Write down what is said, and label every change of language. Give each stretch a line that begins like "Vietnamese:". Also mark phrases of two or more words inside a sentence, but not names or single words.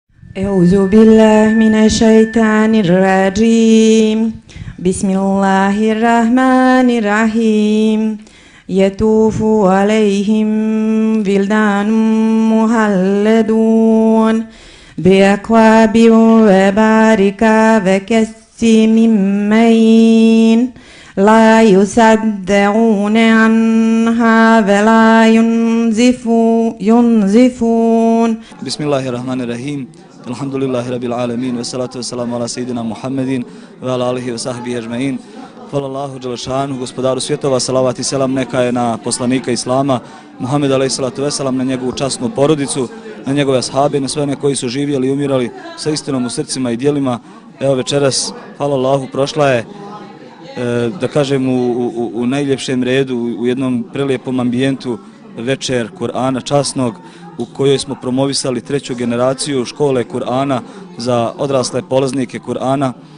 Arabic: أعوذ بالله من الشيطان الرجيم بسم الله الرحمن الرحيم يطوف عليهم ولدان مخلدون بأكواب وأباريق وكأس من معين لا يصدعون عنها ولا ينزفون بسم الله الرحمن الرحيم الحمد لله رب العالمين والصلاة والسلام على سيدنا محمد وعلى آله وصحبه أجمعين.
Bosnian: Hvala Allahu dželešanu, gospodaru svjetova, salavat i selam neka je na poslanika Islama, Muhammed
Arabic: عليه الصلاة والسلام,
Bosnian: na njegovu časnu porodicu, na njegove ashabe, na sve one koji su živjeli i umirali sa istinom u srcima i djelima. Evo večeras, hvala Allahu, prošla je, da kažem, u najljepšem redu, u jednom prelijepom ambijentu večer Kur'ana časnog, u kojoj smo promovisali treću generaciju škole Kur'ana za odrasle polaznike Kur'ana.